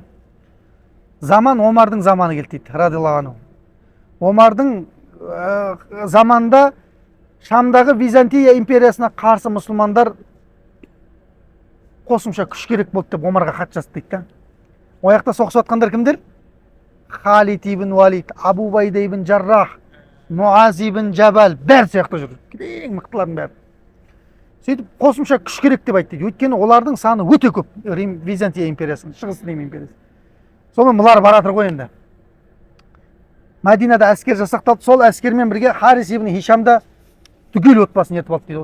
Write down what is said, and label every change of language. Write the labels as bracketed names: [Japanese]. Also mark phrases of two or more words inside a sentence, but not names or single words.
[Kazakh] Заман Омардың заманы келді дейді, [Arabic] رضي الله عنه. [Kazakh] Омардың заманында Шамдағы Византия империясына қарсы мұсылмандар қосымша күш керек болды деп Омарға хат жазды дейді да. О жақта соғысып жатқандар кімдер? Халид ибн Валид, Абу Убайда ибн Жаррах, Муаз ибн Жабал, бәрі сияқты жүр. Ең мықтылардың бәрі. Сөйтіп қосымша күш керек деп айтты. Өйткені олардың саны өте көп. Византия империясының, Шығыс Рим империясы. Сонымен бұлар баратыр ғой енді. Мәдинада әскер жасақталды. Сол әскермен бірге Харис ибн Хишам да түгел отбасын ертіп алды дейді.